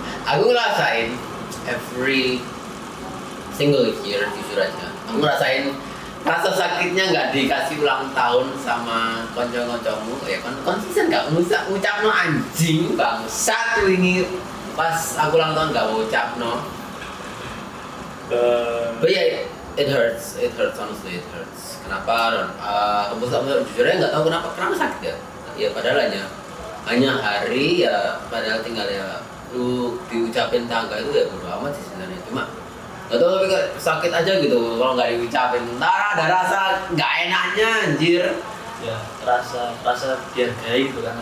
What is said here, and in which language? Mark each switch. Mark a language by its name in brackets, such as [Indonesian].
[Indonesian] Aku ngerasain [English] every single year [Indonesian] jujur aja. Aku ngerasain rasa sakitnya nggak dikasih ulang tahun sama konco-koncomu ya kan konsisten nggak ngucap no anjing bang satu ini pas aku ulang tahun nggak mau ucap no. [English] But yeah, it hurts honestly it hurts. [Indonesian] Kenapa? Kamu jujur aja nggak tahu kenapa sakit ya. Ya padahal hanya hari ya padahal tinggal ya lu diucapin tangga itu ya bodo amat sih sebenarnya cuma gak tau tapi sakit aja gitu kalau nggak diucapin ntar ada rasa nggak enaknya anjir Ya, rasa dihargai gitu kan.